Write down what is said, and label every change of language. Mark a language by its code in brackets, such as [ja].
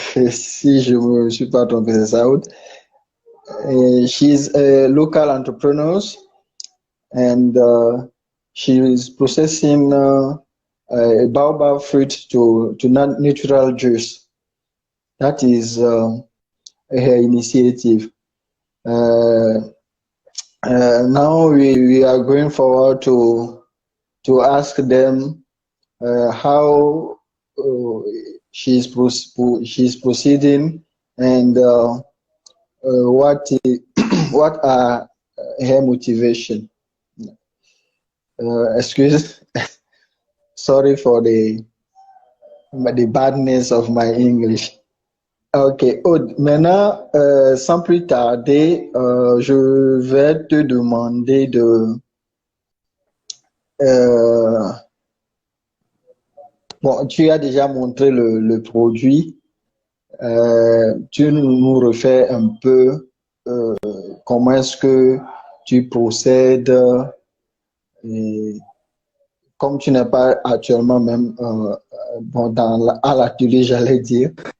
[fr] Si je me suis pas trompé, c'est ça, Oude. [en] She's a local entrepreneur and she is processing baobab fruit to natural juice. That is her initiative. Uh, now we are going forward to ask them how uh, she's proceeding and what what are her motivation. Excuse, sorry for the badness of my English. [fr] Ok, Aude, maintenant, sans plus tarder, je vais te demander euh, bon, tu as déjà montré le produit, tu nous refais un peu comment est-ce que tu procèdes, et comme tu n'es pas actuellement même bon, à l'atelier, j'allais dire.